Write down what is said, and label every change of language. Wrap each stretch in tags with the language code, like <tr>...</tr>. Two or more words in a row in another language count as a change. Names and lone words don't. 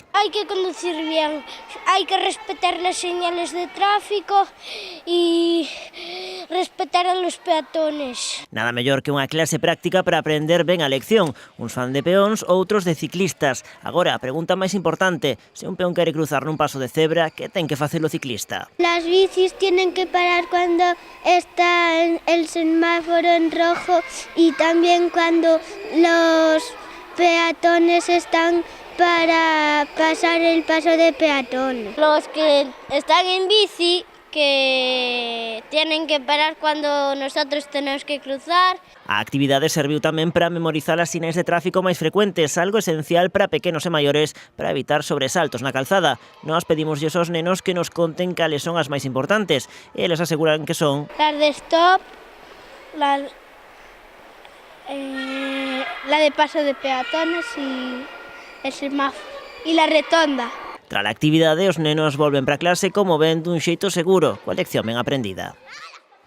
<gl>Hai que</gl> <es>conducir bien,</es> <gl>hai que</gl> <es>respetar las señales de tráfico e respetar a los peatones.</es> <gl>Nada mellor que unha clase práctica para aprender ben a lección. Uns fan de peóns, outros de ciclistas. Agora, a pregunta máis importante, se un peón quere cruzar nun paso de cebra, que ten que facer o ciclista?</gl> <es>Las bicis tienen que parar cuando está el semáforo en rojo y también cuando los peatones están para pasar el paso de peatones. Los que están en bici que tienen que parar cuando nosotros tenemos que cruzar.</es> <gl>A actividade serviu tamén para memorizar as sinais de tráfico máis frecuentes, algo esencial para pequenos e maiores para evitar sobresaltos na calzada. Nós pedimoslle aos nenos que nos conten cales son as máis importantes. Eles aseguran que son</gl> <es>Las de stop, la de paso de peatones y el semáforo y la rotonda.</es> <gl>Tras a actividade, os nenos volven para clase como ven dun xeito seguro, coa lección ben aprendida.</gl>